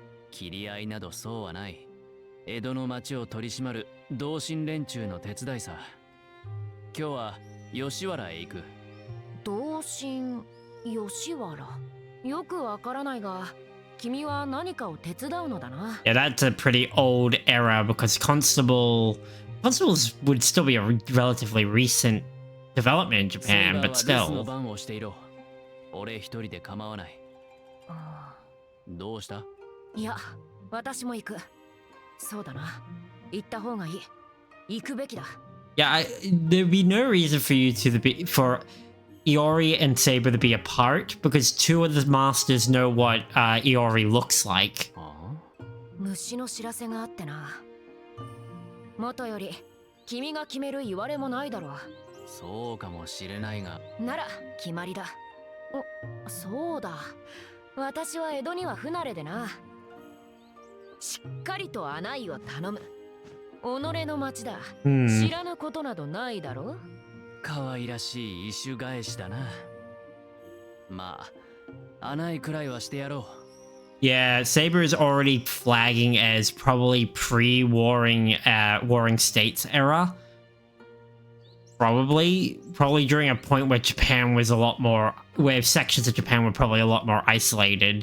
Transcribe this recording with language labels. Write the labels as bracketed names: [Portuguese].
[Japanese] 切り合いなどそうはない。江戸の町を取り締まる同心連中の手伝いさ。今日は吉原へ行く。同心吉原。よくわからないが、君は何かを手伝うのだな。 [English] Yeah, that's a pretty old era because constables would still be a relatively recent development in Japan, but [Japanese] セイバーは留守の番をしていろ。俺一人で構わない。どうした？いや、私も行く。そうだな。行った方がいい。行くべきだ。 [English] Yeah, there'd be no reason for you for Iori and Saber to be apart because 2 of the masters know what Iori looks like. [Japanese] 虫の知らせがあってな。元より君が決める言われもないだろう。そうかもしれないが。なら決まりだ。お、そうだ。私は江戸には不慣れでな。しっかりと案内を頼む。己の町だ。知らぬことなどないだろ。可愛らしい異種返しだな。まあ、案内くらいはしてやろ [English] Yeah, Saber is already flagging as probably pre-warring Warring States era. Probably during a point where Japan was a lot more, where sections of Japan were probably a lot more isolated.